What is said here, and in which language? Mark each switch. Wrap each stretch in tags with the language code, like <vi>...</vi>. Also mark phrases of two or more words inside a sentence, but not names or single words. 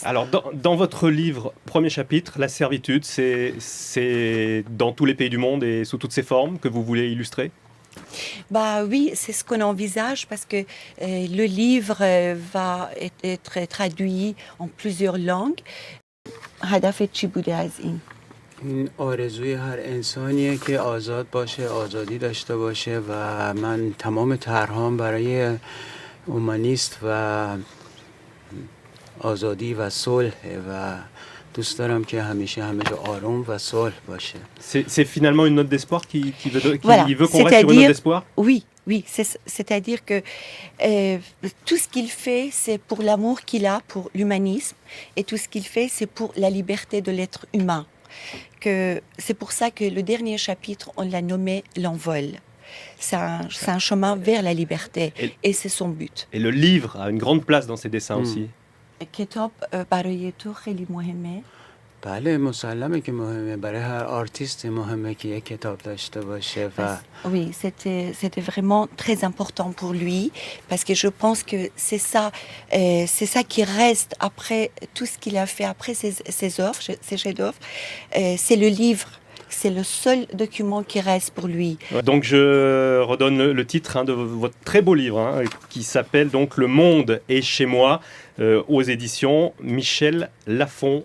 <fr>Alors, dans votre livre, premier chapitre, La servitude, c'est dans tous les pays du monde et sous toutes ses formes que vous voulez illustrer ? Bah oui, c'est ce qu'on envisage parce que le livre va être traduit en plusieurs langues.</fr> <fa>هدف چی بوده از این؟ این آرزوی هر انسانیه که آزاد باشه، آزادی داشته باشه و من تمام طرحام برای اومانیست و آزادی و صلح و دوست دارم که همیشه همه جا آروم و صلح باشه.</fa> <fr>C'est finalement une note d'espoir qui Voilà, veut qu'on reste sur une note d'espoir ? Oui, c'est-à-dire que tout ce qu'il fait, c'est pour l'amour qu'il a pour l'humanisme et tout ce qu'il fait, c'est pour la liberté de l'être humain. C'est pour ça que le dernier chapitre, on l'a nommé L'Envol. C'est un chemin vers la liberté et c'est son but. Et le livre a une grande place dans ses dessins aussi.</fr> <fa>کتاب برای تو خیلی مهمه. بله مسلمه که مهمه، برای هر آرتیست مهمه که یک کتاب داشته باشه و</fa> <fr>Oui, c'était vraiment très important pour lui parce que je pense que c'est ça qui reste après tout ce qu'il a fait après ses œuvres, ses chefs-d'œuvre. C'est le livre. C'est le seul document qui reste pour lui. Donc je redonne le titre de votre très beau livre qui s'appelle donc Le Monde est chez moi aux éditions Michel Lafon.</fr>